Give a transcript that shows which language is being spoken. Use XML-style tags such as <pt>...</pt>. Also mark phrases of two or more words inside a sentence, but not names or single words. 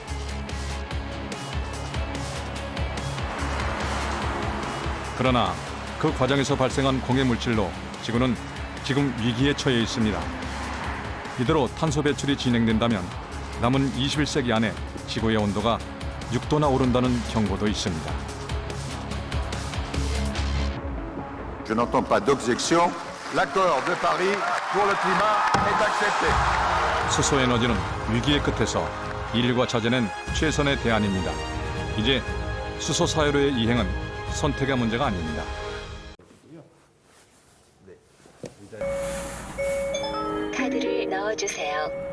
<ko>그러나 그 과정에서 발생한 공해 물질로 지구는 지금 위기에 처해 있습니다. 이대로 탄소 배출이 진행된다면 남은 21세기 안에 지구의 온도가 6도나 오른다는 경고도 있습니다.</ko> <fr>Je n'entends pas d'objection. L'accord de Paris pour le climat est accepté.</fr> <ko>수소 에너지는 위기의 끝에서 인류가 찾아낸 최선의 대안입니다. 이제 수소 사회로의 이행은 선택의 문제가 아닙니다. 카드를 넣어주세요.</ko>